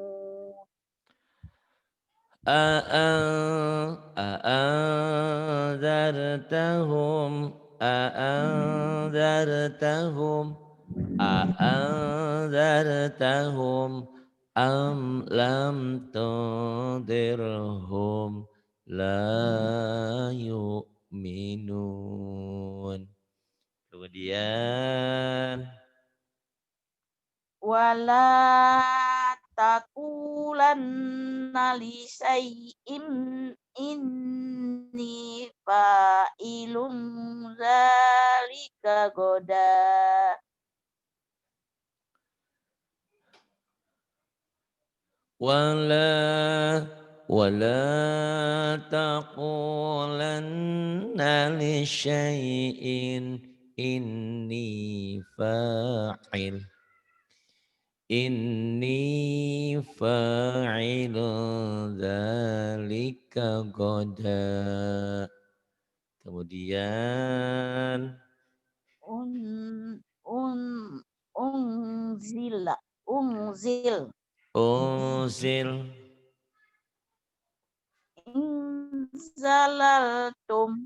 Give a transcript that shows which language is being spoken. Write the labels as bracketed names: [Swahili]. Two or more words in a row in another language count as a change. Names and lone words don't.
[Arabic] أأنذرتهم أم لم تنذرهم لا يؤمنون. [Indonesian] Kemudian [Arabic] ولا تقولن لشيء إني فاعل ذلك غدا. ولا ولا تقولن لشيء إني فاعل ذلك غدا. [Indonesian] Kemudian [Arabic] أن أن أنزل أنزل unzil inzalaltum